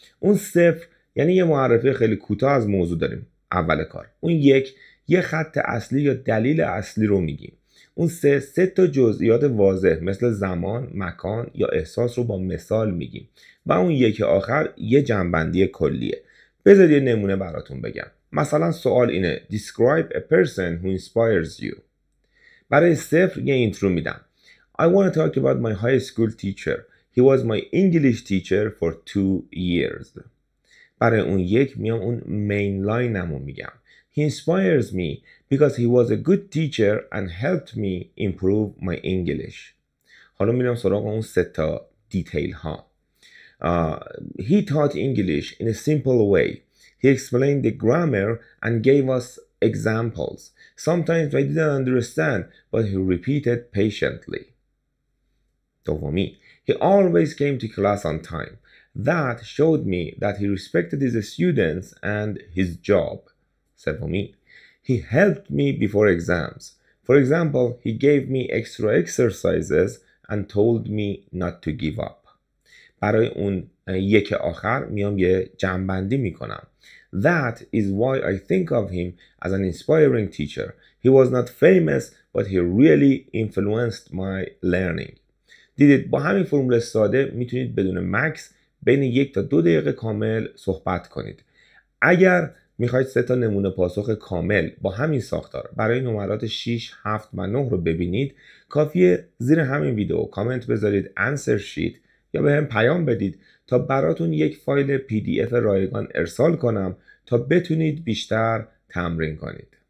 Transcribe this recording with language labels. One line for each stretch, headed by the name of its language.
Persian: اون 0 یعنی یه معرفی خیلی کوتاه از موضوع داریم اول کار. اون 1 یه خط اصلی یا دلیل اصلی رو میگیم. اون 3 تا جزئیات واضح مثل زمان، مکان یا احساس رو با مثال میگیم و اون 1 آخر یه جنبندی کلیه. بذار یه نمونه براتون بگم. مثلا سوال اینه
English: Describe a person who inspires you.
Persian: برای 0 یه اینترو میدم.
English: I want to talk about my high school teacher. He was my English teacher for 2 years.
Persian: برای اون 1 میام اون main line نمو میگم.
English: He inspires me because he was a good teacher and helped me improve my English.
Persian: حالا میرم سراغ اون 3 تا دیتیل ها.
English: He taught English in a simple way. He explained the grammar and gave us examples. Sometimes I didn't understand, but he repeated patiently.
Persian: دومی,
English: he always came to class on time. That showed me that he respected his students and his job.
Persian: سومی,
English: he helped me before exams. For example, he gave me extra exercises and told me not to give up.
Persian: برای اون 1 آخر میام یه جمع‌بندی میکنم.
English: That is why I think of him as an inspiring teacher. He was not famous, but he really influenced my learning.
Persian: دیدید با همین فرمول ساده میتونید بدون مکس بین 1 تا 2 دقیقه کامل صحبت کنید. اگر میخواید 3 تا نمونه پاسخ کامل با همین ساختار برای نمرات 6, 7 و 9 رو ببینید، کافیه زیر همین ویدیو کامنت بذارید answer sheet یا به هم پیام بدید تا براتون یک فایل PDF رایگان ارسال کنم تا بتونید بیشتر تمرین کنید.